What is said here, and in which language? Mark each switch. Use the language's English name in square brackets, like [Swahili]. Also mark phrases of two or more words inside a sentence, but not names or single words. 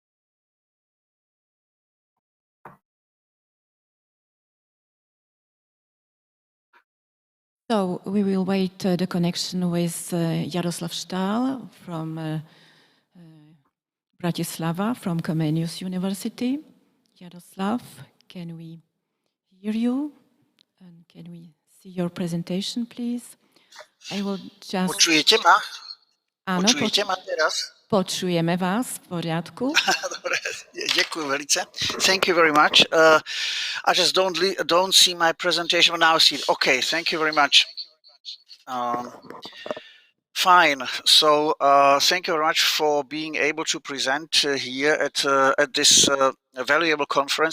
[English] So we will wait the connection with Jaroslav Stahl from Bratislava, from Comenius University. Jaroslav, can we hear you? And can we see your presentation, please? I will just... [Slovak] Počujete ma? Áno, Počujete ma teraz? počujeme vás, v poriadku. Dobre, ďakujem veľce. [English] Thank you very much. I just don't see my presentation, but now I see it. Okay, thank you very much. Fine. So thank you very much for being able to present here at this valuable conference.